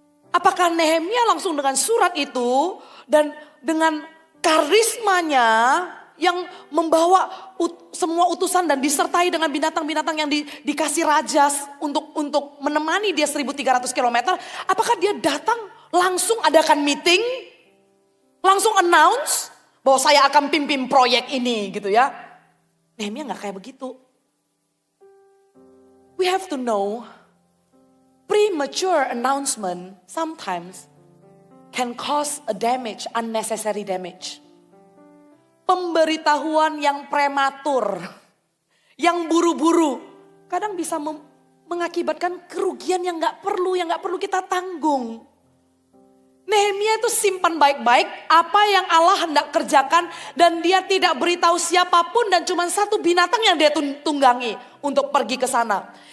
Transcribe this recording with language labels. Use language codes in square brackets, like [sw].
[id] Apakah Nehemia langsung dengan surat itu dan dengan karismanya yang membawa semua utusan dan disertai dengan binatang-binatang yang dikasih raja untuk menemani dia 1.300 km. Apakah dia datang langsung adakan meeting? Langsung announce bahwa saya akan pimpin proyek ini gitu ya. Nehemia gak kayak begitu. [en] We have to know premature announcement sometimes can cause a damage, unnecessary damage. [id] Pemberitahuan yang prematur, yang buru-buru, kadang bisa mengakibatkan kerugian yang gak perlu kita tanggung. Nehemia itu simpan baik-baik apa yang Allah hendak kerjakan dan dia tidak beritahu siapapun dan cuma satu binatang yang dia tunggangi untuk pergi ke sana.